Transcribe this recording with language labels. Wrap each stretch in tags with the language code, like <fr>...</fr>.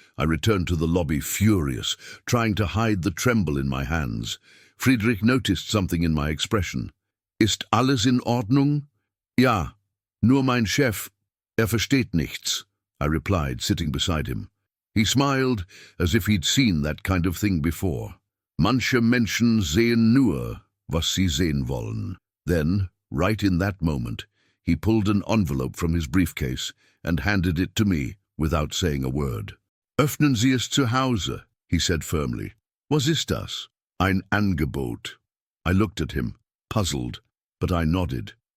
<en>I returned to the lobby furious, trying to hide the tremble in my hands. Friedrich noticed something in my expression.</en> <de>"Ist alles in Ordnung?" "Ja, nur mein Chef, versteht nichts,"</de> <en>I replied, sitting beside him. He smiled, as if he'd seen that kind of thing before.</en> <de>"Manche Menschen sehen nur, was sie sehen wollen."</de> <en>Then, right in that moment, he pulled an envelope from his briefcase and handed it to me without saying a word.</en> <de>"Öffnen Sie es zu Hause,"</de> <en>he said firmly.</en> <de>"Was ist das?" "Ein Angebot."</de> <en>I looked at him, puzzled, but I nodded.</en>